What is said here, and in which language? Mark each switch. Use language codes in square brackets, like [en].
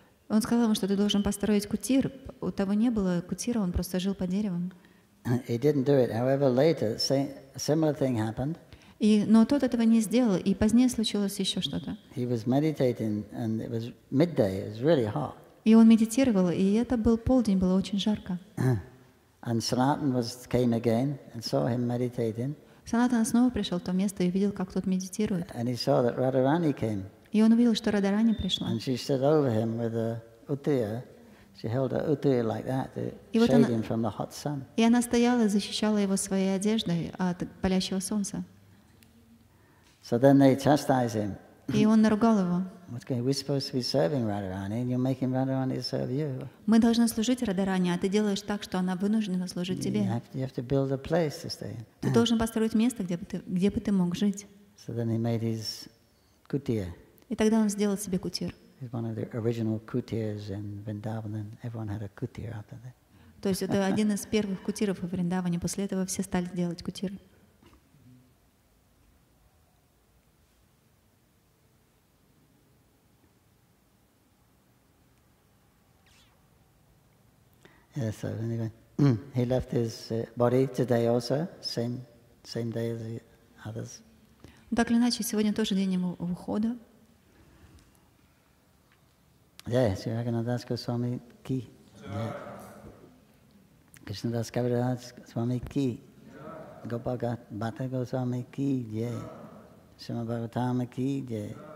[ru] Он сказал ему, что ты должен построить кутир. У того не было кутира, он просто жил под деревом. [en] He didn't do it. However, later, a similar thing happened. [ru] Но тот этого не сделал, и позднее случилось еще что-то. [en] He was meditating, and it was midday. It was really hot. [ru] И он медитировал, и это был полдень, было очень жарко. [en] And Sanatana came again and saw him meditating. [ru] Санатана снова пришел в то место и увидел, как тот медитирует. [en] And he saw that Radharani came. [ru] И он увидел, что Радарани пришла. [en] And she stood over him with a uttaya. She held her uttaya like that to shade him from the hot sun. [ru] И она стояла и защищала его своей одеждой от палящего солнца. [en] So then they chastised him. [ru] И он наругал его. [en] We're supposed to be serving Radharani, and you're making Radharani to serve you. [ru] Мы должны служить Радарани, а ты делаешь так, что она вынуждена служить тебе. [en] You have to build a place to stay in. [ru] Ты должен построить место, где бы ты мог жить. [en] So then he made his kutir. [ru] И тогда он сделал себе кутир. [en] He's one of the original kutirs in Vrindavan, and everyone had a kutir after that. [ru] То есть это один из первых кутиров в Вриндаване. После этого все стали делать кутиры. [en] Yeah, so anyway, he left his body today also, same day as the others. [ru] Так или иначе, сегодня тоже день его ухода. [en] Yeah, Sri Raghunath Goswami ki. Yeah. Krishnadas Kaviraj Swami ki. Gopal Bhatta Goswami ki. Yeah. Shrimad Bhagavatam ki. Yeah.